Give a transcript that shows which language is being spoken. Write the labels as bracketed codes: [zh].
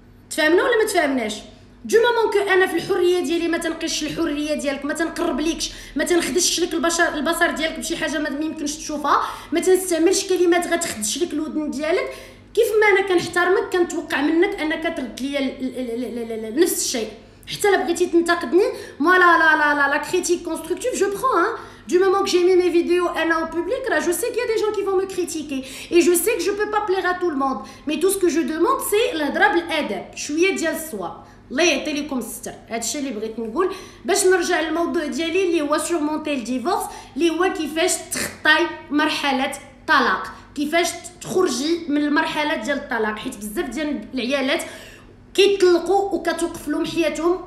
[ar] تفهمنا ولا ما تفهمناش؟ [fr] دو مومون كو [ar] انا في الحريه ديالي ما تنقيش الحريه ديالك، ما تنقربليكش، ما تنخدشش لك البصر ديالك بشي حاجه ما يمكنش تشوفها، ما تنستعملش كلمات غتخدش لك الودن ديالك. كيف ما انا كنحترمك كنتوقع منك انك ترد ليا نفس الشيء. حتى لا بغيتي تنتقدني، [fr] moi la critique constructive je prends, hein. Du moment que j'ai mis mes vidéos en public, là, je sais qu'il y a des gens qui vont me critiquer et je sais que je peux pas plaire à tout le monde, mais tout ce que je demande c'est [ar] الهضره بالادب، شويه ديال الصواب. الله يعطي لكم الستر. هادشي اللي بغيت نقول باش نرجع للموضوع ديالي اللي هو سورمونتي الديفورس، اللي هو كيفاش تخطاي مرحله الطلاق، كيفاش تخرجي من المرحله ديال الطلاق. حيت بزاف ديال العيالات كيطلقوا وكتوقف لهم حياتهم.